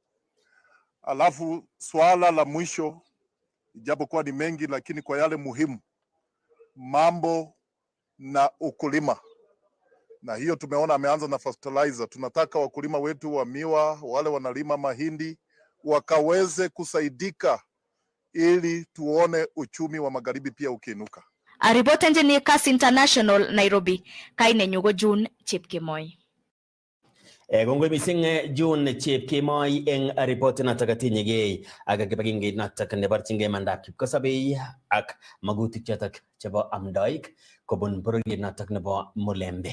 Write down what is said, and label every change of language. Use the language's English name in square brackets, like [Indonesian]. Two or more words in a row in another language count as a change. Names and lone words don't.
[Swahili] Alafu swala la mwisho, ijapokuwa ni mengi lakini kwa yale muhimu, mambo na ukulima. Na hiyo tumeona ameanza na fertilizer. Tunataka wakulima wetu wa miwa, wale wanalima mahindi, wakaweze kusaidika ili tuone uchumi wa magharibi pia ukiinuka. [Kalenjin] Aripot engineer Kass International Nairobi, kaine nyugo June Chepkemoi. Kongoi mising June Chepkemoi eng report natak atinyegei ak kibagengeit natak neborchingei mandab kipkosobei ak magutik chotok chebo amdoik kobun bororiet natak nebo Mulembe.